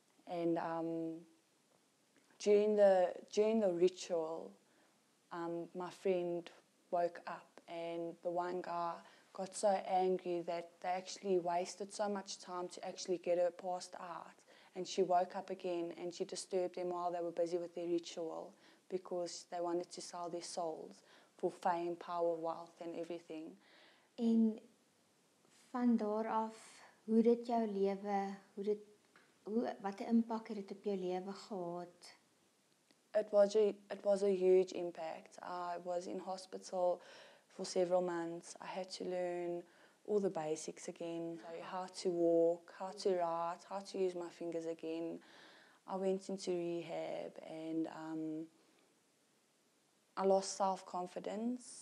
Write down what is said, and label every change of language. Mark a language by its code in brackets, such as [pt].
[en] And during the ritual, my friend woke up, and the one guy got so angry that they actually wasted so much time to actually get her passed out. And she woke up again, and she disturbed them while they were busy with their ritual, because they wanted to sell their souls for fame, power, wealth and everything. [af] En van daar af, hoe dit jou lewe, wat 'n impak het dit op jou lewe gehad? [en] It was a huge impact. I was in hospital for several months. I had to learn all the basics again, so how to walk, how to write, how to use my fingers again. I went into rehab, and I lost self-confidence.